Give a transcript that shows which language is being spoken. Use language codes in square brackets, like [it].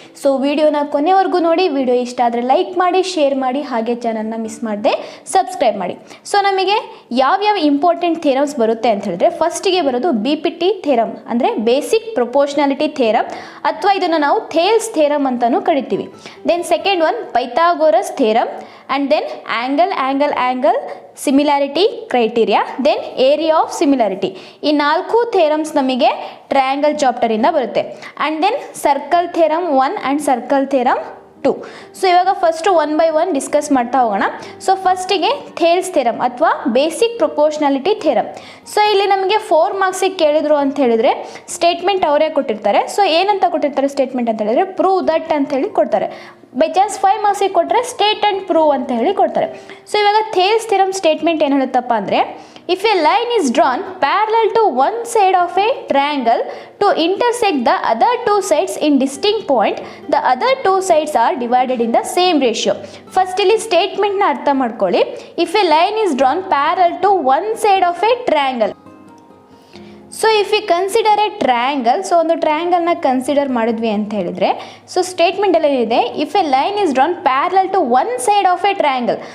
[kn] So ವಿಡಿಯೋನ ಕೊನೆವರೆಗೂ ನೋಡಿ. ವಿಡಿಯೋ ಇಷ್ಟ ಆದರೆ ಲೈಕ್ ಮಾಡಿ, ಶೇರ್ ಮಾಡಿ, ಹಾಗೆ ಚಾನಲ್ನ ಮಿಸ್ ಮಾಡದೆ ಸಬ್ಸ್ಕ್ರೈಬ್ ಮಾಡಿ. ಸೊ ನಮಗೆ ಯಾವ್ಯಾವ ಇಂಪಾರ್ಟೆಂಟ್ ಥಿಯರಮ್ಸ್ ಬರುತ್ತೆ ಅಂತ ಹೇಳಿದ್ರೆ, ಫಸ್ಟಿಗೆ ಬರೋದು BPT ಥಿಯರಮ್ ಅಂದರೆ ಬೇಸಿಕ್ ಪ್ರೊಪೋರ್ಷನಾಲಿಟಿ ಥಿಯರಮ್, ಅಥವಾ ಇದನ್ನು ನಾವು ಥೇಲ್ಸ್ ಥಿಯರಮ್ ಅಂತಲೂ ಕರಿತೀವಿ. [en] Then second one Pythagoras theorem, and then angle similarity criteria, then area of similarity. [kn] ಈ 4 ಥಿಯರಮ್ಸ್ ನಮಗೆ ಟ್ರಯಾಂಗಲ್ ಚಾಪ್ಟರಿಂದ ಬರುತ್ತೆ. [en] And then circle theorem 1 and circle theorem 2. [kn] So ಇವಾಗ ಫಸ್ಟ್ 1 by 1 ಡಿಸ್ಕಸ್ ಮಾಡ್ತಾ ಹೋಗೋಣ. ಸೊ ಫಸ್ಟಿಗೆ ಥೇಲ್ಸ್ ಥಿಯರಮ್ ಅಥವಾ ಬೇಸಿಕ್ ಪ್ರೊಪೋರ್ಷನಾಲಿಟಿ ಥಿಯರಮ್. ಸೊ ಇಲ್ಲಿ ನಮಗೆ 4 ಮಾರ್ಕ್ಸಿಗೆ ಕೇಳಿದ್ರು ಅಂತ ಹೇಳಿದ್ರೆ ಸ್ಟೇಟ್ಮೆಂಟ್ ಅವರೇ ಕೊಟ್ಟಿರ್ತಾರೆ. ಸೊ ಏನಂತ ಕೊಟ್ಟಿರ್ತಾರೆ ಸ್ಟೇಟ್ಮೆಂಟ್ ಅಂತ ಹೇಳಿದ್ರೆ ಪ್ರೂವ್ ದಟ್ ಅಂತ ಹೇಳಿ ಕೊಡ್ತಾರೆ. ಬೈ ಚಾನ್ಸ್ 5 ಮಾರ್ಕ್ಸಿಗೆ ಕೊಟ್ಟರೆ ಸ್ಟೇಟ್ ಆ್ಯಂಡ್ ಪ್ರೂವ್ ಅಂತ ಹೇಳಿ ಕೊಡ್ತಾರೆ. ಸೊ ಇವಾಗ ಥೇಲ್ಸ್ ಥಿಯರಮ್ ಸ್ಟೇಟ್ಮೆಂಟ್ ಏನು ಹೇಳುತ್ತಪ್ಪ ಅಂದರೆ, [en] if a line is drawn parallel to one side of a triangle to intersect the other two sides in distinct point, the other two sides are divided in the same ratio. [kn] First ಇಲ್ಲಿ ಸ್ಟೇಟ್ಮೆಂಟ್ನ ಅರ್ಥ ಮಾಡ್ಕೊಳ್ಳಿ. [en] if a line is drawn parallel to one side of a triangle, so if you consider a triangle, [kn] so ಒಂದು ಟ್ರಯಾಂಗಲ್ನ consider ಮಾಡಿದ್ವಿ ಅಂತ ಹೇಳಿದರೆ, so ಸ್ಟೇಟ್ಮೆಂಟಲ್ಲಿ ಏನಿದೆ, [en] If a line is drawn parallel to one side of a triangle.